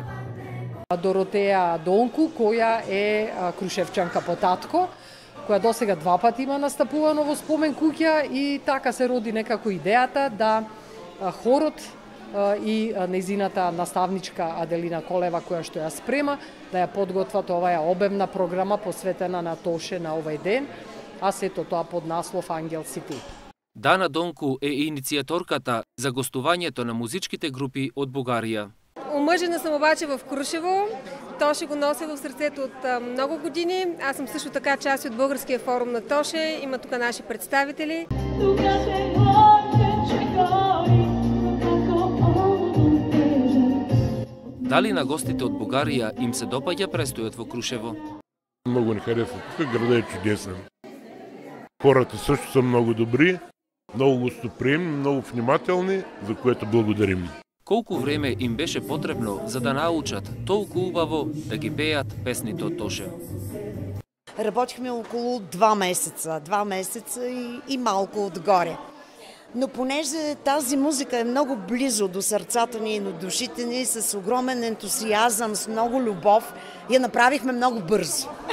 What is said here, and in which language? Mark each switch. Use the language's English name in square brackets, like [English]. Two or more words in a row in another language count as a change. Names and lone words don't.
[Macedonian] Доротеја Донку, која е крушевчанка по татко, која досега 2 пати има настапувано во спомен куќа и така се роди некако идејата да хорот и нејзината наставничка Аделина Колева, која што ја спрема, да ја подготват оваа обемна програма посветена на Тоше на овој ден, а сето тоа под наслов Ангел Сити. Дана Донку е иницијаторката за гостувањето на музичките групи од Бугарија. [Bulgarian] Омъжена съм обаче в Крушево. Тоше го нося в сърцето от много години. Аз съм също така част от Българския форум на Тоше. Има тук наши представители. [Macedonian] Дали на гостите од Бугарија им се допаѓа престојот во Крушево? [Bulgarian] Много ни харесва. Тук градът е чудесен. Хората също са много добри, много гостоприемни, много внимателни, за което благодарим. [Macedonian] Колку време им беше потребно за да научат толку убаво да ги пеат песните од Тоше? [Bulgarian] Работихме около 2 месеца. 2 месеца и малко отгоре. Но понеже тази музика е много близо до сърцата ни и до душите ни, с огромен ентусиазъм, с много любов, я направихме много бързо.